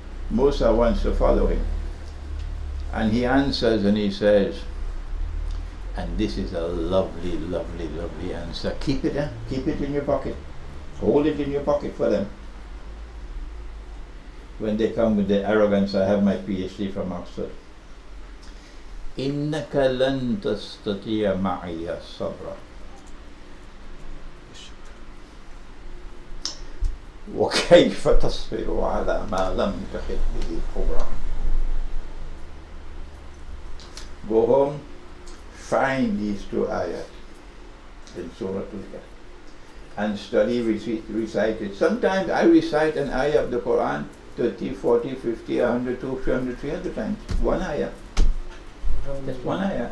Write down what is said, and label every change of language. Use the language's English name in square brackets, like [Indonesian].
[English] Musa wants to follow him, and he answers and he says, and this is a lovely, lovely, lovely answer. Keep it in your pocket. Hold it in your pocket for them. When they come with the arrogance, I have my PhD from Oxford. [Arabic] إنك لن تستطيع معي صبرا وكيف تصبر على ما لم تحط به خبرا. [English] Go home, find these two ayat in Surah Al-Kahf and study, recite it. Sometimes I recite an ayah of the Quran 30, 40, 50, 100, 200, 300 times. One ayah. Just one ayah.